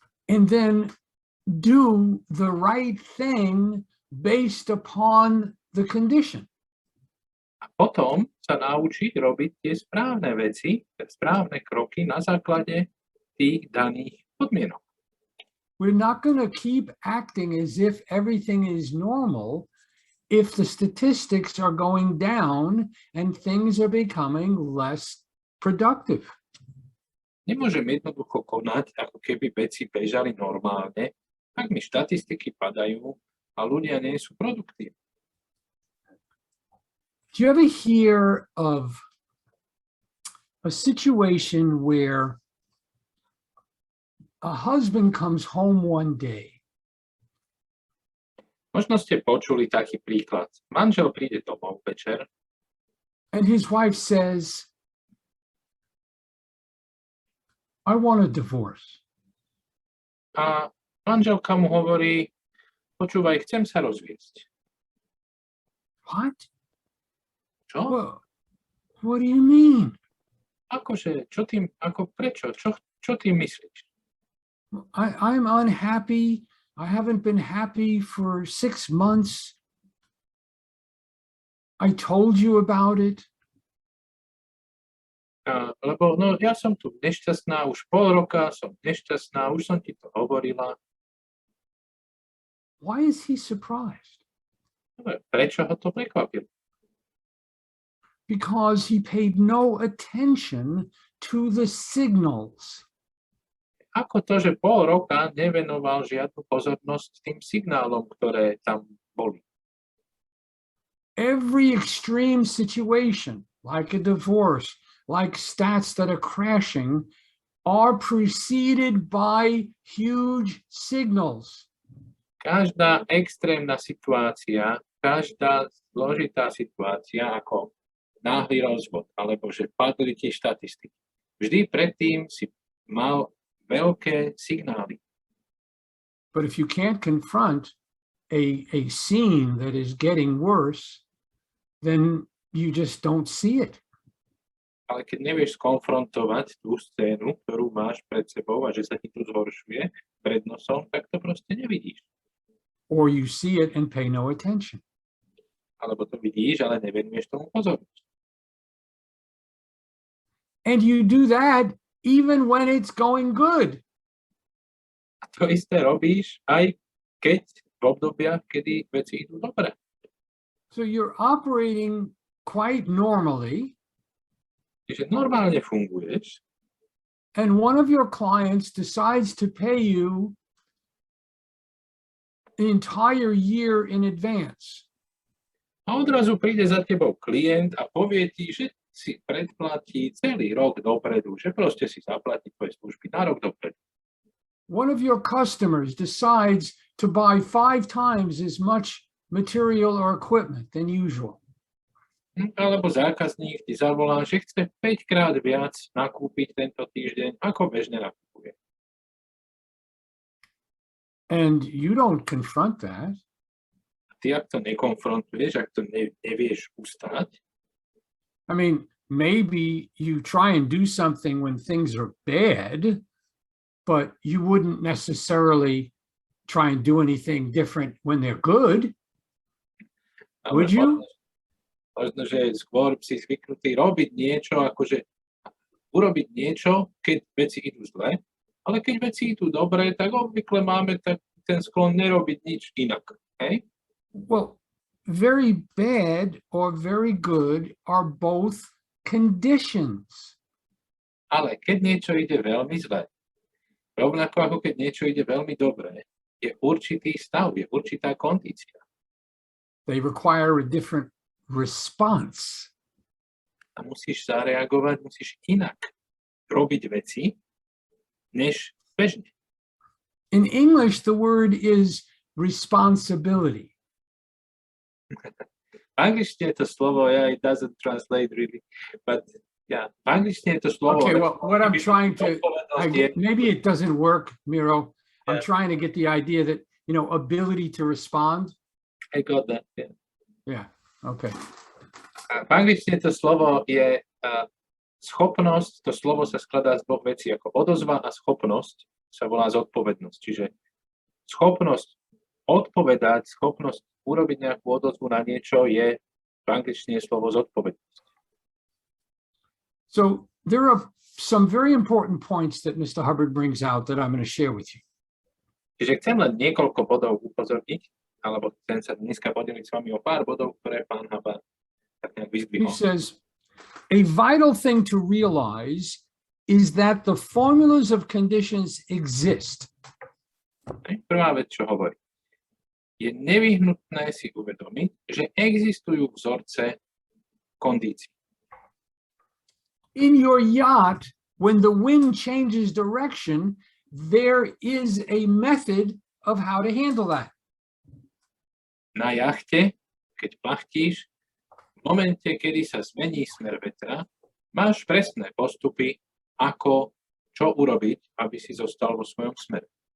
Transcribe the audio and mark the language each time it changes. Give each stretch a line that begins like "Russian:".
English: and then do the right thing based upon the condition.
Slovak: A potom sa naučiť robiť tie správne veci, tie správne kroky na základe tých daných podmienok.
English: We're not going to keep acting as if everything is normal if the statistics are going down and things are becoming less productive.
Slovak: Nemôžem jednoducho konať, ako keby veci bežali normálne, ak mi štatistiky padajú a ľudia nie sú produktívni.
English: Do you ever hear of a situation where a husband comes home one day?
Slovak: Možno ste počuli taký príklad. Manžel príde domov večer
English: And his wife says, I want a divorce.
Slovak: a manželka mu hovorí, počúvaj, chcem sa rozviesť.
English: What?
Slovak: Čo?
English: What do you mean?
Slovak: Akože, čo tým, ako prečo? Čo tým myslíš?
English: I'm unhappy. I haven't been happy for 6 months. I told you about it.
Slovak: Lebo no, ja som tu nešťastná, už pol roka som nešťastná, už som ti to hovorila.
English: Why is he surprised?
Slovak: Prečo ho to prekvapilo?
English: Because he paid no attention to the signals.
Slovak: Ako to, že pol roka nevenoval žiadnu pozornosť tým signálom, ktoré tam boli.
English: Every extreme situation, like a divorce, like stats that are crashing, are preceded by huge signals.
Slovak: Každá extrémna situácia, každá zložitá situácia, ako náhly rozvod, alebo že padli tie štatistiky. Vždy predtým si mal veľké signály.
English: But if you can't confront a scene that is getting worse, then you just don't see it.
Slovak: Ale keď nevieš skonfrontovať tú scénu, ktorú máš pred sebou a že sa ti tu zhoršuje pred nosom, tak to proste nevidíš.
English: Or you see it and pay no attention.
Slovak: Alebo to vidíš, ale nevenuješ tomu pozornosť.
English: And you do that even when it's going good.
Slovak: A to isté robíš, aj keď v obdobiach, kedy veci idú dobre.
English: So you're operating quite normally.
Slovak: Čiže normálne funguješ
English: And one of your clients decides to pay you the entire year in advance.
Slovak: a odrazu príde za tebou klient a povie ti, že si predplatí celý rok dopredu, že proste si zaplatí tvoje služby na rok dopredu.
English: One of your customers decides to buy 5 times as much material or equipment than usual.
Slovak: Alebo zákazník ti zavolá, že chce 5-krát viac nakúpiť tento týždeň, ako bežne nakupuje.
English: And you don't confront that.
Slovak: Ty, ak to nekonfrontuješ, ak to nevieš ustať,
English: I mean, maybe you try and do something when things are bad, but you wouldn't necessarily try and do anything different when they're good. Would you?
Slovak: Možno, že skôr si zvyknutý robiť niečo, akože urobiť niečo, keď veci idú zle, ale keď veci idú dobre, tak obvykle máme ten sklon nerobiť nič inak. Hej?
English: Well, very bad or very good are both conditions.
Slovak: Ale keď niečo ide veľmi zle, rovnako ako keď niečo ide veľmi dobre, je určitý stav, je určitá kondícia.
English: They require a different response.
Slovak: A musíš zareagovať, musíš inak robiť veci, než bežne.
English: In English, the word is responsibility.
Slovak: V angličtine to slovo,
English: yeah, it doesn't translate really, but yeah,
Slovak: v angličtine to slovo...
English: Okay, well, what I'm trying to, maybe it doesn't work, Miro. I'm Yeah. trying to get the idea that, you know, ability to respond. I got that, yeah. Yeah, okay.
Slovak: A v angličtine to slovo je schopnosť, to slovo sa skladá z dvoch vecí, ako odozva a schopnosť sa volá zodpovednosť. Čiže schopnosť odpovedať, schopnosť urobiť nejakú odozvu na niečo je v angličtine slovo zodpovednosť.
English: So there are some very important points that Mr. Hubbard brings out that I'm going to share with you.
Slovak: Čiže chcem len niekoľko bodov upozorniť, alebo chcem sa dneska podeliť s vami o pár bodov, ktoré pán Hubbard tak nejak
English: He
Slovak: vyzdvihol.
English: says, a vital thing to realize is that the formulas of conditions exist.
Slovak: Prvá vec, čo hovorí. Je nevyhnutné si uvedomiť, že existujú vzorce kondícií.
English: In your yacht, when the wind changes direction, there is a method of how to handle that.
Slovak: Na jachte, keď plachtíš, v momente, kedy sa zmení smer vetra, máš presné postupy, ako čo urobiť, aby si zostal vo svojom smere.